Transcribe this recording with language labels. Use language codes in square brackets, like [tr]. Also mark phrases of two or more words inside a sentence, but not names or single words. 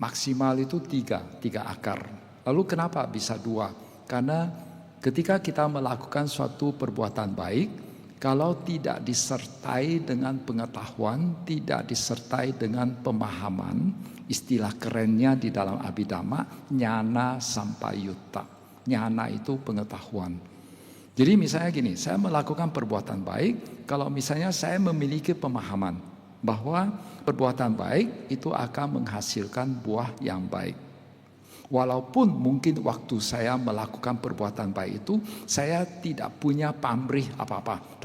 [id] Maksimal itu 3 akar. Lalu kenapa bisa 2? Karena ketika kita melakukan suatu perbuatan baik, kalau tidak disertai dengan pengetahuan, tidak disertai dengan pemahaman, istilah kerennya di dalam Abhidhamma, [pi] jnana sampayutta. [id] Jnana itu pengetahuan. Jadi misalnya gini, saya melakukan perbuatan baik kalau misalnya saya memiliki pemahaman bahwa perbuatan baik itu akan menghasilkan buah yang baik. Walaupun mungkin waktu saya melakukan perbuatan baik itu, saya tidak punya pamrih apa-apa.